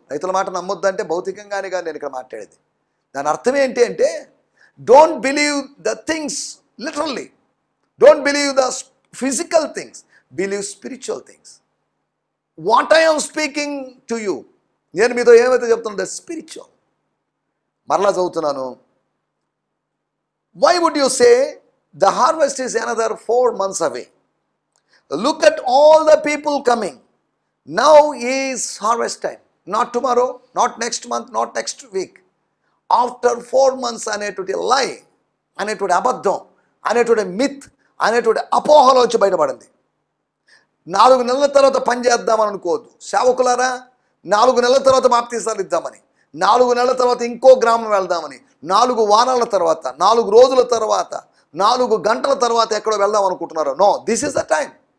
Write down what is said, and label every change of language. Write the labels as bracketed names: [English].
[Telugu] రైతుల మాట నమ్మొద్దు అంటే భౌతికంగానే కాదు నేను ఇక్కడ మాట్లాడేది. దాని అర్థం ఏంటి అంటే, [English] Don't believe the things literally, don't believe the physical things, believe spiritual things. What I am speaking to you, [Telugu] నేను మీతో ఏమైతే చెప్తున్నా, [English] The spiritual. [Telugu] మరలా చదువుతున్నాను. [English] Why would you say the harvest is another 4 months away? Look at all the people coming. Now is harvest time. Not tomorrow, not next month, not next week. [Telugu] After 4 months అనేటువంటి లై, అనేటువంటి అబద్ధం, అనేటువంటి myth, అనేటువంటి అపోహలో వచ్చి బయటపడింది. 4 నెలల తర్వాత పని చేద్దామని అనుకోవద్దు సేవకులారా. 4 నెలల తర్వాత బాప్తీసాలు ఇద్దామని, 4 నెలల తర్వాత ఇంకో గ్రామం వెళ్దామని, 4 వారాల తర్వాత, 4 రోజుల తర్వాత, 4 గంటల తర్వాత ఎక్కడో వెళ్దాం అనుకుంటున్నారు. [English] No, this is the time.